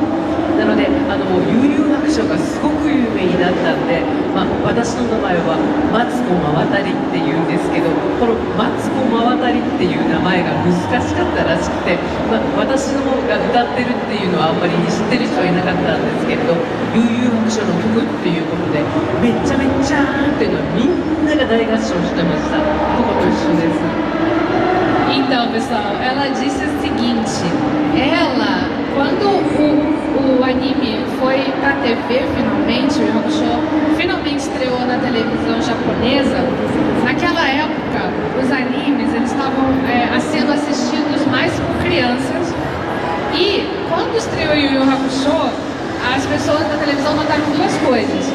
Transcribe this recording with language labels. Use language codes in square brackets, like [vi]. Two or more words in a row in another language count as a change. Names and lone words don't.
[ja] なので悠々白書がすごく有名になったんで、私の名前はマツコマワタリっていうんですけど、このマツコマワタリっていう名前が難しかったらしくて、私の方が歌ってるっていうのはあんまり知ってる人はいなかったんですけれど、悠々白書の曲っていうことでめっちゃめっちゃーっていうのはみんなが大合唱してました。ここと一緒です。 [pt] Então, pessoal, ela disse o seguinte: ela, quando o anime foi pra TV finalmente, o Yu Hakusho finalmente estreou na televisão japonesa, naquela época os animes eles estavam sendo assistidos mais por crianças, e quando estreou o Yu Hakusho, as pessoas na televisão notaram duas coisas.